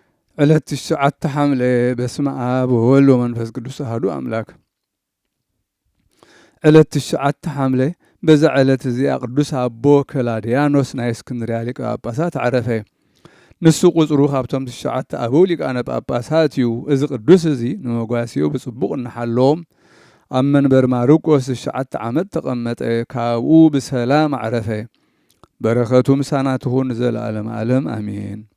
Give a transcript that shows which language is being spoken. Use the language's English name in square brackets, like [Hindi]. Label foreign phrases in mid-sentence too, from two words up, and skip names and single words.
[Tigrinya] ዕለት 9 ሐምሌ [Geez] በስመ አብ ወወልድ ወመንፈስ ቅዱስ አሐዱ አምላክ። [Tigrinya] ዕለት 9 ሐምሌ በዛ ዕለት እዚኣ ቅዱስ አቦ ከላድያኖስ ናይ እስክንድርያ ሊቀ ጳጳሳት ዓረፈ። ንሱ ቁፅሩ ካብቶም 9 አበው ሊቃነ ጳጳሳት እዩ። እዚ ቅዱስ እዚ ንመጓሲኡ ብፅቡቕ እናሓለዎም ኣብ መንበር ማርቆስ 9 ዓመት ተቐመጠ። ካብኡ ብሰላም ዓረፈ። በረኸቱ ምሳና ትኹን ዘለዓለም ዓለም አሜን።